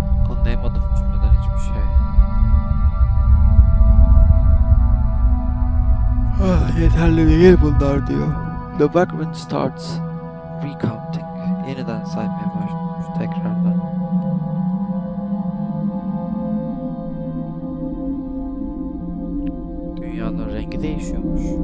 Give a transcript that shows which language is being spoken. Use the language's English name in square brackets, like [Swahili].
[Turkish] Anlayamadım bu cümleden hiçbir şey. Yeterli değil bunlar diyor. [English] The vagrant starts recounting. [Turkish] Yeniden saymaya başlamış tekrardan. Dünyanın rengi değişiyormuş.